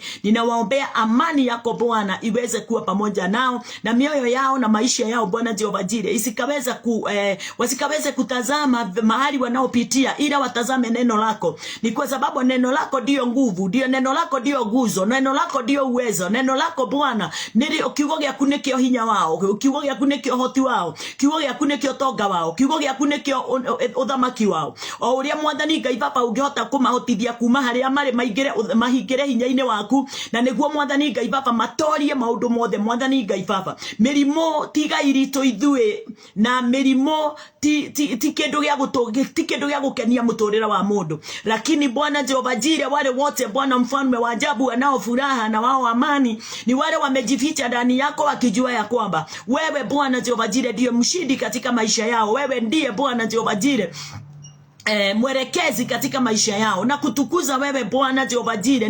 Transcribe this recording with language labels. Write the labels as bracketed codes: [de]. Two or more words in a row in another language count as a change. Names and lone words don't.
[sw] Ninawaombea amani yako Bwana iweze kuwa pamoja nao na mioyo yao na maisha yao Bwana Jehova Jireh. Wasikaweze kutazama mahali wanaopitia, ila watazame neno lako. Ni kwa sababu neno lako ndio nguvu, neno lako ndio nguzo, neno lako ndio uwezo. Neno lako Bwana [ki] nili kiugo gyaku nikio hinya wao, kiugo gyaku nikio hoti wao, kiugo gyaku nikio tonga wao, kiugo gyaku nikio uthamaki wao. O uria Mwathani Ngai Baba ungihota kumahotithia kuma haria mari mahingire hinya-ini waku, na niguo Mwathani Ngai Baba matorie maundu mothe Mwathani Ngai Baba. Mirimo tiga iritu ithui, na mirimo ti kindu gya gukenia muturira wa mundu, [sw] lakini Bwana Jehova Jireh wale wote Bwana Mfalme wa ajabu wanao furaha na wao amani, ni wale wamejificha ndani yako wakijua ya kwamba wewe Bwana Jehova Jireh ndiye mshindi katika maisha yao. Wewe ndiye Bwana Jehova Jireh mwelekezi katika maisha yao, na kutukuza wewe Bwana Jehova Jireh.